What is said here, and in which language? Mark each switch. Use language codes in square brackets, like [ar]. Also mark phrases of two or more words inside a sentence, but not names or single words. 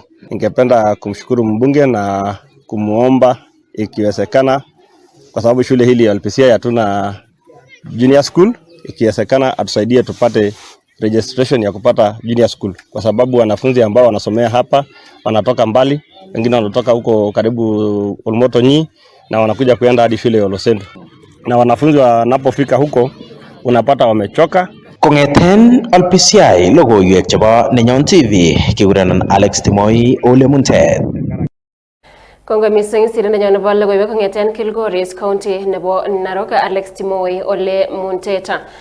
[sw] Ningependa kumshukuru mbunge na kumuomba ikiwezekana, kwa sababu shule hili ya Olpisiai hatuna [en] junior school, [sw] ikiwezekana atusaidie tupate registration ya kupata [en] junior school, [sw] kwa sababu wanafunzi ambao wanasomea hapa wanatoka mbali, wengine wanatoka huko karibu Olmotonyi na wanakuja kuenda hadi shule ya Olosendu, na wanafunzi wanapofika huko unapata wamechoka. [sgc] Kong'eten Olpisiai logoiwek chebo Nenyon TV kikurenon Alex Timoi ole muntet. Kongoi mising sirindenyo nebo logoiwek kong'eten Kilgoris County nebo Narok Alex Timoi ole muntet.